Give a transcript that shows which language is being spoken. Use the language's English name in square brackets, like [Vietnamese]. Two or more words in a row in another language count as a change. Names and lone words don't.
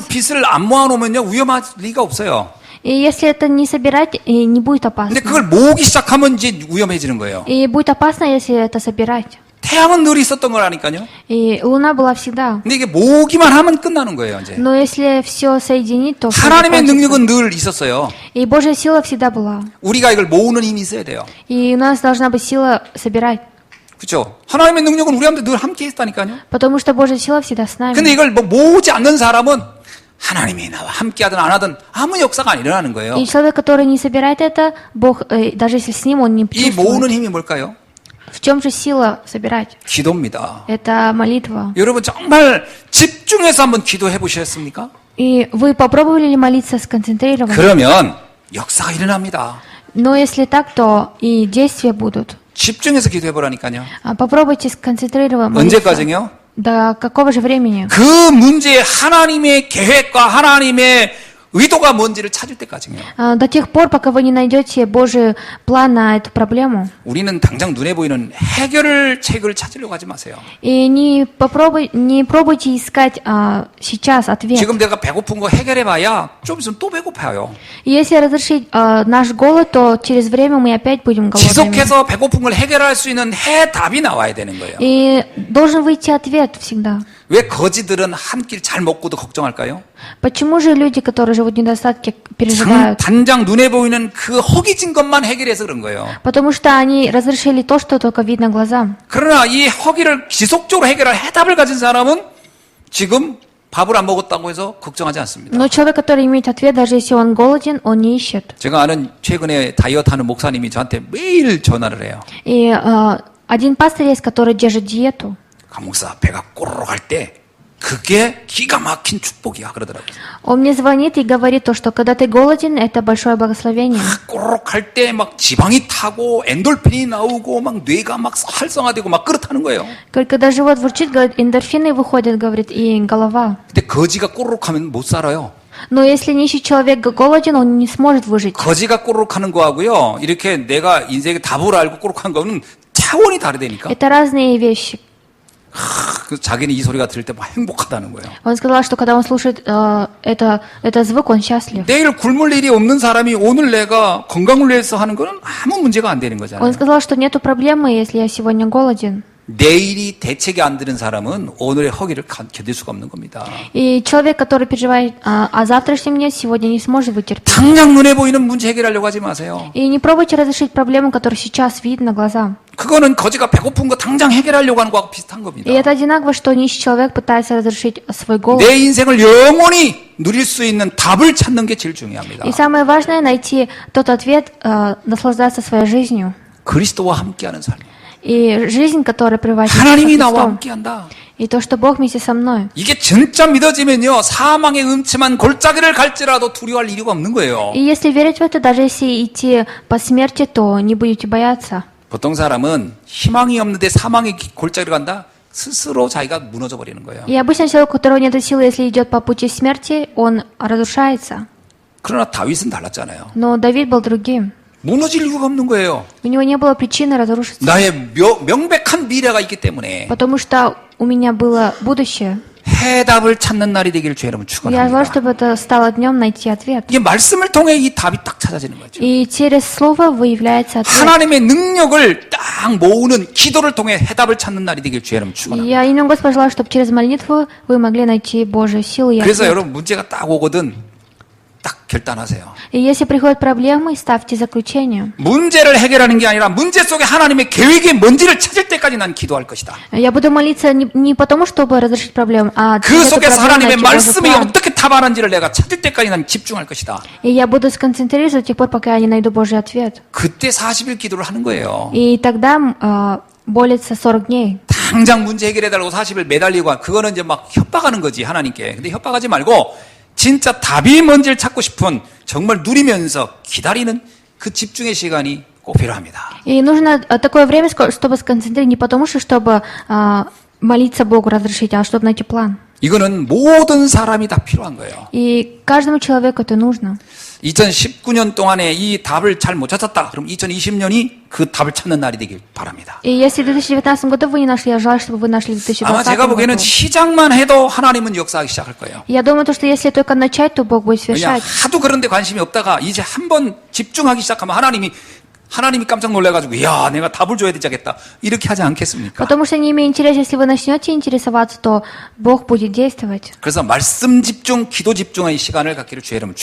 [Russian] совершаться. [Korean] 빛을 안 모아놓으면요, 위험할 리가 없어요. [Russian] И если это не собирать, и не будет опасно. [Korean] 근데 그걸 모으기 시작하면 이제 위험해지는 거예요. [Russian] И будет опасно, если это собирать. [Korean] 태양은 늘 있었던 거라니까요. [Russian] И Луна была всегда. [Korean] 근데 이게 모으기만 하면 끝나는 거예요, 이제. [Russian] Но если все соединить, то всё [Korean] 하나님의 [Russian] закончится. [Korean] 능력은 늘 있었어요. [Russian] И Божья сила всегда была. [Korean] 우리가 이걸 모으는 힘이 있어야 돼요. [Russian] И у нас должна быть сила собирать. [Korean] 그렇죠? 하나님의 능력은 우리한테 늘 함께 있다니까요. [Russian] Потому что Божья сила всегда с нами. [Korean] 근데 이걸 뭐 모으지 않는 사람은 하나님이 나와 함께 하든 안 하든 아무 역사가 안 일어나는 거예요. [Russian] И человек, который не собирает это, Бог, даже если с ним, он не [Korean] 이 [Russian] чувствует. [Korean] 모으는 힘이 뭘까요? [Russian] В чем же сила собирать? [Korean] 기도입니다. [Russian] Это молитва. [Korean] 여러분 정말 집중해서 한번 기도해 보셨습니까? [Russian] И вы попробовали ли молиться сконцентрированно? [Korean] 그러면 역사가 일어납니다. [Russian] Но если так, то и действия будут. [Korean] 집중해서 기도해 보라니까요. [Russian] Попробуйте сконцентрированно молиться. [Korean] 언제까지요? [Russian] До какого же времени? [Korean] 그 문제에 하나님의 계획과 하나님의 의도가 뭔지를 찾을 때까지요. [Russian] До тех пор, пока вы не найдете Божий план на эту проблему. [Korean] 우리는 당장 눈에 보이는 해결 책을 찾으려고 하지 마세요. [Russian] И не пробуйте искать сейчас ответ. [Korean] 지금 내가 배고픈 거 해결해봐야 좀 있으면 또 배고파요. [Russian] И если разрешить наш голод, то через время мы опять будем голодными. [Korean] 지속해서 배고픈 걸 해결할 수 있는 해답이 나와야 되는 거예요. [Russian] И должен выйти ответ всегда. [Korean] 왜 거지들은 한 끼 잘 먹고도 걱정할까요? [Russian] Почему же люди, которые живут в недостатке, переживают? [Korean] 단장 눈에 보이는 그 허기진 것만 해결해서 그런 거예요. [Russian] Потому что они разрешили то, что только видно глазам. [Korean] 그러나 이 허기를 지속적으로 해결할 해답을 가진 사람은 지금 밥을 안 먹었다고 해서 걱정하지 않습니다. [Russian] Но человек, который имеет ответ, даже если он голоден, он не ищет. [Korean] 제가 아는 최근에 다이어트 하는 목사님이 저한테 매일 전화를 해요. [Russian] И один пастор есть, который держит диету. [Korean] 강 목사 배가 꼬르륵 할 때 그게 기가 막힌 축복이야 그러더라고요. [Russian] Он мне звонит и говорит то, что когда ты голоден, это большое благословение. [Korean] 꼬르륵 할 때 막 지방이 타고 엔돌핀이 나오고 막 뇌가 막 활성화되고 막 그렇다는 거예요. [Russian] Говорит, когда живот бурчит, говорит, эндорфины выходят, говорит, и голова. [Korean] 근데 거지가 꼬르륵 하면 못 살아요. [Russian] Но если нищий человек голоден, он не сможет выжить. [Korean] 거지가 꼬르륵 하는 거하고요. 이렇게 내가 인생의 답을 알고 꼬르륵 하는 거는 차원이 다르다니까. [Russian] Это разные вещи. [Korean] 그 자기는 이 소리가 들을 때 막 행복하다는 거예요. [Russian] Он сказал, что когда он слушает этот звук, он счастлив. [Korean] 내일 굶을 일이 없는 사람이 오늘 내가 건강을 위해서 하는 거는 아무 문제가 안 되는 [Russian] Он [Korean] 거잖아요. [Russian] сказал, что нету проблемы, если я сегодня голоден. [Korean] 내일이 대책이 안 드는 사람은 오늘의 허기를 견딜 수가 없는 겁니다. [Russian] И человек, который переживает о завтрашнем дне, сегодня не сможет вытерпеть. [Korean] 당장 눈에 보이는 문제 해결하려고 하지 마세요. [Russian] И не пробуйте разрешить проблему, которая сейчас видна глазам. [Korean] 그거는 거지가 배고픈 거 당장 해결하려고 하는 거하고 비슷한 겁니다. [Russian] И это одинаково, что нищий человек пытается разрешить свой голод. [Korean] 내 인생을 영원히 누릴 수 있는 답을 찾는 게 제일 중요합니다. [Russian] И самое важное — найти тот ответ, наслаждаться своей жизнью. [Korean] 그리스도와 함께하는 삶. [Russian] И жизнь, которая приводит к [Korean] 하나님이 나와 [Russian] Христу. [Korean] 함께한다. [Russian] И то, что Бог вместе со мной. [Korean] 이게 진짜 믿어지면요, 사망의 음침한 골짜기를 갈지라도 두려워할 이유가 없는 거예요. [Russian] И если верить в это, даже если идти по смерти, то не будете бояться. [Korean] 보통 사람은 희망이 없는데 사망의 골짜기를 간다? 스스로 자기가 무너져 버리는 거예요. [Russian] И обычно человек, у которого нет силы, если идет по пути смерти, он разрушается. [Korean] 그러나 다윗은 달랐잖아요. [Russian] Но Давид был другим. [Korean] 무너질 이유가 없는 거예요. [Russian] У него не было причины разрушиться. [Korean] 나의 명백한 미래가 있기 때문에 [Russian] Потому что у меня было будущее. [Korean] 해답을 찾는 날이 되기를 주의 이름으로 [Russian] Я желаю, [Korean] 축원합니다. [Russian] чтобы это стало днем найти ответ. [Korean] 이게 말씀을 통해 이 답이 딱 찾아지는 거죠. [Russian] И через слово выявляется ответ. [Korean] 하나님의 능력을 딱 모으는 기도를 통해 해답을 찾는 날이 되길 주의 이름으로 축원합니다. [Russian] Я именно Господь желаю, чтобы через молитву вы могли найти Божью силу и [Korean] 그래서 [Russian] ответ. [Korean] 여러분 문제가 딱 오거든 딱 결단하세요. [Russian] И если приходят проблемы, ставьте заключение. [Korean] 문제를 해결하는 게 아니라 문제 속에 하나님의 계획이 뭔지를 찾을 때까지 난 기도할 것이다. [Russian] Я буду молиться не потому, чтобы разрешить проблему, а [Korean] 그 [Russian] через эту [Korean] 속에서 [Russian] проблему [Korean] 하나님의 [Russian] найти Божий [Korean] 말씀이 [Russian] план. [Korean] 어떻게 답하는지를 내가 찾을 때까지 난 집중할 것이다. [Russian] И я буду сконцентрироваться до тех пор, пока я не найду Божий ответ. [Korean] 그때 40일 기도를 하는 거예요. [Russian] И тогда молится 40 дней. [Korean] 당장 문제 해결해달라고 40일 매달리고 그거는 이제 막 협박하는 거지 하나님께. 근데 협박하지 말고 진짜 답이 뭔지를 찾고 싶은 정말 누리면서 기다리는 그 집중의 시간이 꼭 필요합니다. [Russian] И нужно такое время, чтобы сконцентрироваться не потому, что чтобы молиться Богу разрешить, а чтобы найти план. [Korean] 이거는 모든 사람이 다 필요한 거예요. [Russian] И каждому человеку это нужно. [Korean] 2019년 동안에 이 답을 잘 못 찾았다. 그럼 2020년이 그 답을 찾는 날이 되길 바랍니다. [Russian] И если в 2019 году вы не нашли, я желаю, чтобы вы нашли в 2020 [Korean] 아마 제가 보기에는 [Russian] году. [Korean] 시작만 해도 하나님은 역사하기 시작할 거예요. [Russian] Я думаю, что если только начать, то Бог будет [Korean] 왜냐 [Russian] совершать. [Korean] 하도 그런 데 관심이 없다가 이제 한번 집중하기 시작하면 하나님이 깜짝 놀라가지고 야 내가 답을 줘야 되겠다 이렇게 하지 않겠습니까? [Russian] Потому что не имея интереса, если вы начнете интересоваться, то Бог будет действовать. [Korean] 그래서 말씀 집중, 기도 집중의 시간을 갖기를 주의 이름으로